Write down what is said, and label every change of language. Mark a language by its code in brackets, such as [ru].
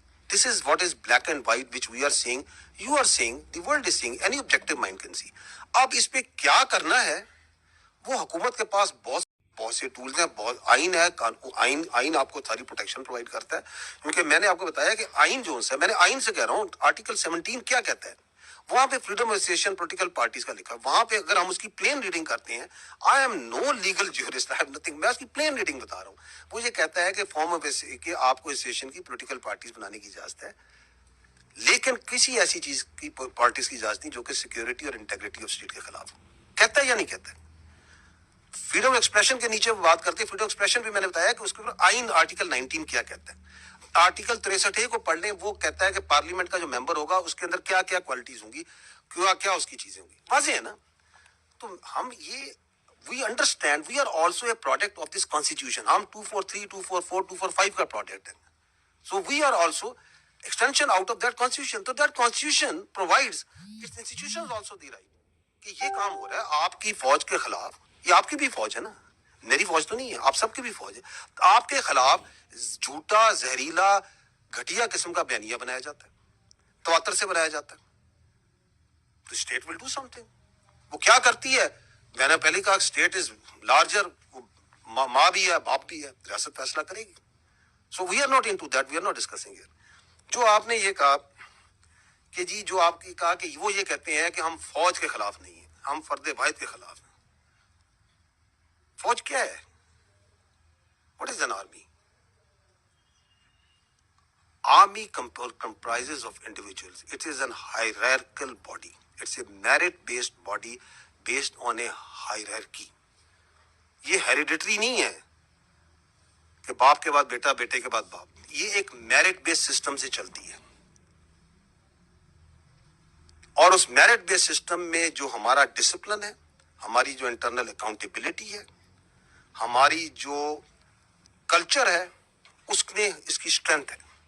[en] This is what is black and white which we are seeing, you are seeing, the world is seeing, any objective mind can see. [ur] اب اس پہ کیا کرنا ہے وہ حکومت کے پاس بہت سے ٹولز ہیں, بہت آئین ہے. آئین آپ کو ساری پروٹیکشن پرووائڈ کرتا ہے کیونکہ میں نے آپ کو بتایا کہ آئین جو ہے, میں نے آئین سے کہہ رہا ہوں آرٹیکل 17 کیا کہتا ہے. وہاں پہ freedom of association political parties کا لکھا. وہاں پہ اگر ہم اس کی پلین ریڈنگ کرتے ہیں, [en] I am no legal jurist, I have nothing, [ur] میں اس کی پلین ریڈنگ بتا رہا ہوں. وہ یہ کہتا ہے کہ فارم آف کہ آپ کو ایسوسیشن کی پولیٹیکل پارٹیز بنانے کی اجازت ہے, لیکن کسی ایسی چیز کی پارٹیز کی اجازت نہیں جو کہ سیکورٹی اور انٹیگریٹی آف اسٹیٹ کے خلاف ہو. کہتا ہے یا نہیں کہتا ہے؟ فریڈم ایکسپریشن کے نیچے بات کرتے ہیں. فریڈم ایکسپریشن بھی میں نے بتایا کہ اس کے اوپر آئین آرٹیکل 19 کیا کہتا ہے. آرٹیکل 63 کو پڑھ لیں, وہ کہتا ہے کہ پارلیمنٹ کا جو ممبر ہوگا اس کے اندر کیا کیا کوالٹیز ہوں گی, کیا اس کی چیزیں ہوں گی. واضح ہے نا. تو ہم یہ [en] We understand we are also a product of this constitution. [ur] ہم 243, 244, 245 کا پروڈکٹ ہے. [en] So we are also extension out of that constitution. So that constitution provides its institutions also the right [ur] کہ یہ کام ہو رہا ہے آپ کی فوج کے خلاف. یہ آپ کی بھی فوج ہے نا, میری فوج تو نہیں ہے, آپ سب کی بھی فوج ہے. آپ کے خلاف جھوٹا, زہریلا, گھٹیا قسم کا بیانیہ بنایا جاتا ہے, تواتر سے بنایا جاتا ہے. تو [en] State will do some thing. [ur] وہ کیا کرتی ہے؟ میں نے پہلے کہا [en] state is larger, [ur] ماں بھی ہے باپ بھی ہے, ریاست فیصلہ کرے گی. [en] So we are not into that, we are not discussing here. [ur] جو آپ نے یہ کہا کہ جی جو آپ کی کہا کہ وہ یہ کہتے ہیں کہ ہم فوج کے خلاف نہیں ہیں, ہم فرد واحد کے خلاف ہیں. فوج کیا ہے؟ [en] What is an army? Army comprises of individuals. It is an hierarchical body. It's a merit-based body based on a hierarchy. [ur] یہ hereditary نہیں ہے کہ باپ کے بعد بیٹا, بیٹے کے بعد باپ. یہ ایک میرٹ بیس سسٹم سے چلتی ہے. اور اس میرٹ بیس سسٹم میں جو ہمارا ڈسپلن ہے, ہماری جو انٹرنل اکاؤنٹیبلٹی ہے, ہماری جو کلچر ہے, اس میں اس کی اسٹرینتھ ہے.